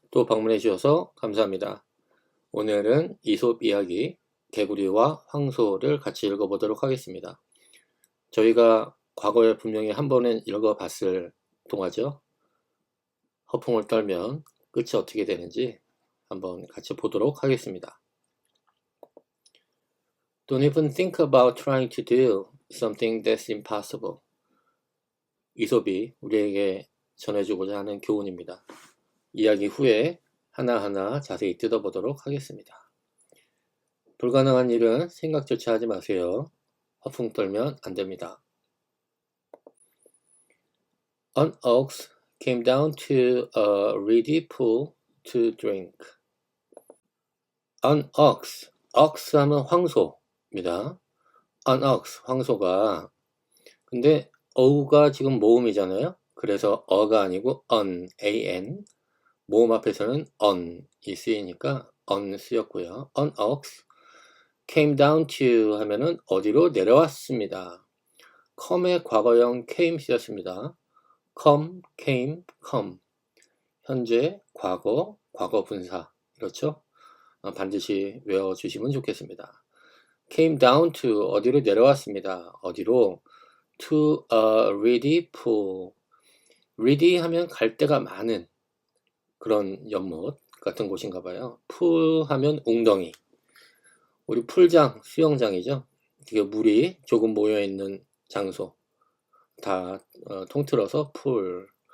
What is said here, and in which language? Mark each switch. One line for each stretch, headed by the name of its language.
Korean: 또 방문해 주셔서 감사합니다. 오늘은 이솝 이야기, 개구리와 황소를 같이 읽어보도록 하겠습니다. 저희가 과거에 분명히 한 번은 읽어봤을 동화죠. 허풍을 떨면 끝이 어떻게 되는지 한번 같이 보도록 하겠습니다.
English: Don't even think about trying to do something that's impossible.
Korean: 이솝이 우리에게 전해주고자 하는 교훈입니다. 이야기 후에 하나하나 자세히 뜯어보도록 하겠습니다. 불가능한 일은 생각조차 하지 마세요. 허풍 떨면 안 됩니다.
English: An ox came down to a reedy pool to drink. An ox, ox
Korean: 하면 황소입니다.
English: An ox,
Korean: 황소가. 근데 어가 지금 모음이잖아요. 그래서 어가 아니고 an, 모음 앞에서는 on이 쓰이니까 on 쓰였고요.
English: An ox came down to
Korean: 하면은 어디로 내려왔습니다. come의 과거형 came 쓰였습니다. came. 현재, 과거, 과거 분사. 그렇죠? 반드시 외워주시면 좋겠습니다.
English: came down to
Korean: 어디로 내려왔습니다. 어디로?
English: to a reedy pool.
Korean: reedy 하면 갈 데가 많은 그런 연못 같은 곳인가 봐요. pool 하면 웅덩이. 우리 풀장, 수영장이죠. 이게 물이 조금 모여있는 장소. 다 통틀어서 풀.